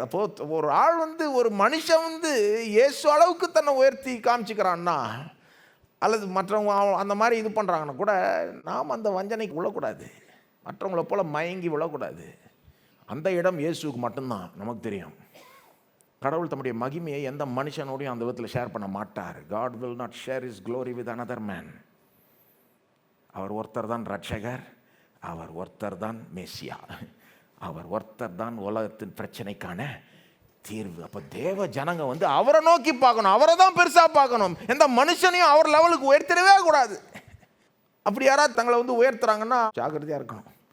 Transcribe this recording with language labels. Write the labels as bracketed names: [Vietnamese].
[Tamil] அப்போது ஒரு ஆள் ஒரு மனுஷன் இயேசு அளவுக்கு தன்னை உயர்த்தி காமிச்சிக்கிறான்னா, அல்லது மற்றவங்க அந்த மாதிரி இது பண்ணுறாங்கன்னா கூட நாம் அந்த வஞ்சனைக்கு விழக்கூடாது. மற்றவங்கள போல் மயங்கி விழக்கூடாது. அந்த இடம் இயேசுக்கு மட்டும்தான் நமக்கு தெரியும். கடவுள் தம்முடைய மகிமையை எந்த மனுஷனோடையும் அந்த விதத்தில் ஷேர் பண்ண மாட்டார். [English] God will not share his glory with another man. [Tamil] அவர் ஒருத்தர் தான் ரட்சகர், அவர் ஒருத்தர் தான் மேசியா, அவர் ஒருத்தர் தான் உலகத்தின் பிரச்சனைக்கான தீர்வு. அப்போ தேவ ஜனங்க அவரை நோக்கி பார்க்கணும், அவரை தான் பெருசாக பார்க்கணும். எந்த மனுஷனையும் அவர் லெவலுக்கு உயர்த்திடவே கூடாது. அப்படி யாராவது தங்களை உயர்த்துறாங்கன்னா ஜாக்கிரதையாக இருக்கணும்,